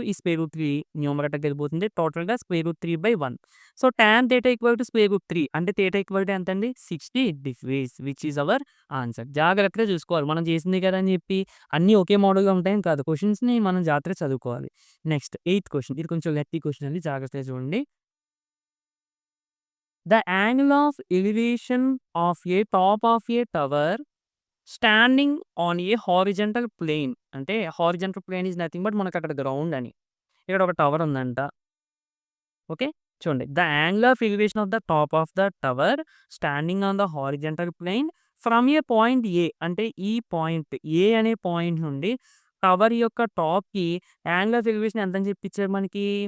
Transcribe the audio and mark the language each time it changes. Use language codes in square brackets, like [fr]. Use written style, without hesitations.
[te] ఈ √3 న్యూమరేటర్‌కి వెళ్ళిపోతుంది. టోటల్‌గా √3/1. So, tan theta equal to √3 అంటే థీటా ఈక్వల్ టు ఎంతండి? 60 degrees [en] Which is our answer. [te] జాగ్రత్తగా చూసుకోవాలి. మనం చేసిందే కదా అని చెప్పి అన్నీ ఒకే మోడల్‌గా ఉంటాయని కాదు. క్వెషన్స్‌ని మనం జాగ్రత్తగా చదువుకోవాలి. Next eighth question. ఇది కొంచెం లెంతీ క్వెషన్ అండి. జాగ్రత్తగా చూడండి. [en] The angle of elevation of a top of a tower standing on a horizontal plane. [te] అంటే horizontal plane is nothing but మనకు అక్కడ గ్రౌండ్ అని. ఇక్కడ ఒక టవర్ ఉందంట. ఓకే. చూడండి. [en] the angle of elevation of the top of the tower standing on the horizontal plane from a point A [te] అంటే ఈ పాయింట్ ఏ అనే పాయింట్ నుండి టవర్ యొక్క టాప్‌కి యాంగిల్ ఆఫ్ ఎలివేషన్ ఎంతని చెప్పి ఇచ్చారు మనకి?